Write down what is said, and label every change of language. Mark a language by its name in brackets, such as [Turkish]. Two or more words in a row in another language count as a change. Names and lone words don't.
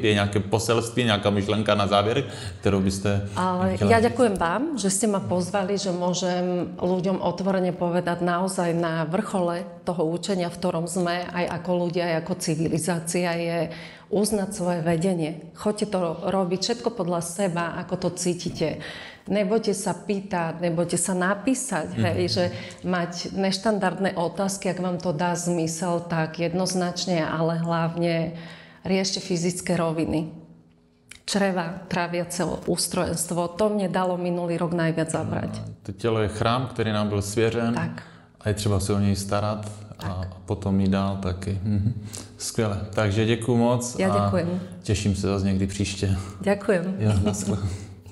[Czech] Je nějaké poselství, nějaká myšlenka na závěr, kterou byste chtěla? [Slovak] Ja ďakujem vám, že ste ma pozvali, že môžem ľuďom otvorene povedať naozaj na vrchole toho učenia, v ktorom sme aj ako ľudia, aj ako civilizácia, je uznať svoje vedenie. Choďte to robiť všetko podľa seba, ako to cítite. Nebojte sa pýtať, nebojte sa napísať, hej, že mať neštandardné otázky, ak vám to dá zmysel, tak jednoznačne, ale hlavne riešte fyzické roviny. Čreva, tráviace ústrojenstvo, to mne dalo minulý rok najviac zabrať. [Czech] To tělo je chrám, který nám byl svěřen. Tak. a je třeba se o něj starat a potom jít dál taky. Skvěle. Takže děkuju moc. [Slovak] Ja ďakujem. [Czech] Těším se zase někdy příště. [Slovak] Ďakujem. [Czech] Jo, naschle.